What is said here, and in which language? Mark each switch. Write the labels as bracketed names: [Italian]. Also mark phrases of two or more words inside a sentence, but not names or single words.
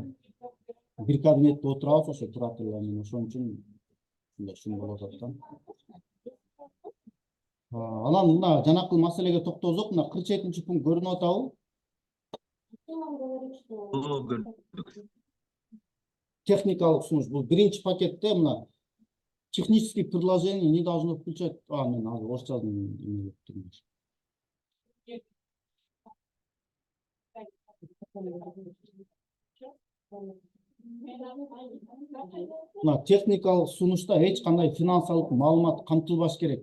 [Kyrgyz] Бир кабинетте отурабыз ошо тураклар менен, ошон үчүн ушундай шум болуп атат да. Анан мына жанакыл маселеге токтолсок, мына 47 пункт көрүнүп атабы? Техникалык сунуш бул биринчи пакетте мына [Russian] технические предложения не должно включать. [Kyrgyz] Мен азыр орусча жаздым. Мына техникалык сунушта эч кандай финансылык маалымат камтылбаш керек.